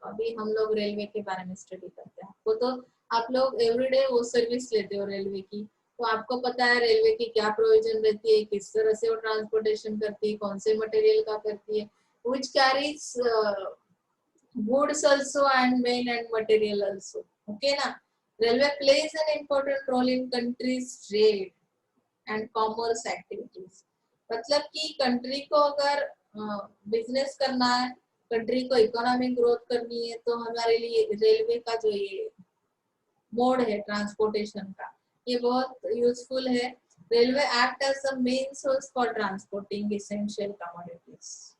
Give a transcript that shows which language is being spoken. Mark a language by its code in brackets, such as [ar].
[hi] अभी हम लोग रेलवे के बारे में स्टडी करते हैं, आपको तो आप लोग एवरीडे वो सर्विस लेते हो रेलवे की, तो आपको पता है रेलवे की क्या प्रोविजन रहती है, किस तरह से वो ट्रांसपोर्टेशन करती है, कौन से मटेरियल का करती है, [en] which carries goods also and main and material also. Okay na, railway plays an important role in country's trade and commerce activities. [hi] मतलब कि कंट्री को अगर बिजनेस करना है, कंट्री को इकोनॉमिक ग्रोथ करनी है, तो हमारे लिए रेलवे का जो ये मोड है ट्रांसपोर्टेशन का, ये बहुत यूजफुल है। [en] Railway act as the main source for transporting essential commodities.